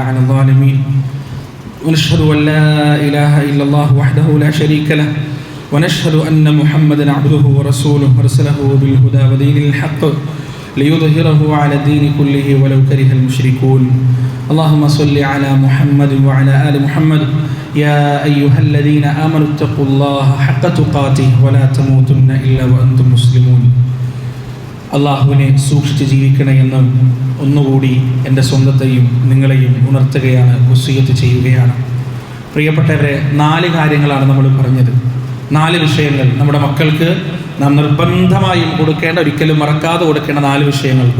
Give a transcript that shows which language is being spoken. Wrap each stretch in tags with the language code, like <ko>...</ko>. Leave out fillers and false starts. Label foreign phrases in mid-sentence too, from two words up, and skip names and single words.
<ar>على الظالمين ونشهد أن لا إله إلا الله وحده لا شريك له ونشهد أن محمدا عبده ورسوله أرسله بالهدى ودين الحق ليظهره على الدين كله ولو كره المشركون. اللهم صل على محمد وعلى آل محمد يا أيها الذين آمنوا اتقوا الله حق تقاته ولا تموتن إلا وأنتم مسلمون.</ar> <ml>അള്ളാഹുവിനെ സൂക്ഷിച്ച് ജീവിക്കണമെന്ന് ഒന്നുകൂടി എൻ്റെ സ്വന്തത്തെയും നിങ്ങളെയും ഉണർത്തുകയാണ്, വസിയ്യത്ത് ചെയ്യുകയാണ്. പ്രിയപ്പെട്ടവരെ, 4 കാര്യങ്ങളാണ് നമ്മൾ പറഞ്ഞത്. 4 വിഷയങ്ങൾ നമ്മുടെ മക്കൾക്ക് നാം നിർബന്ധമായും കൊടുക്കേണ്ട, ഒരിക്കലും മറക്കാതെ കൊടുക്കേണ്ട 4 വിഷയങ്ങൾ.</ml>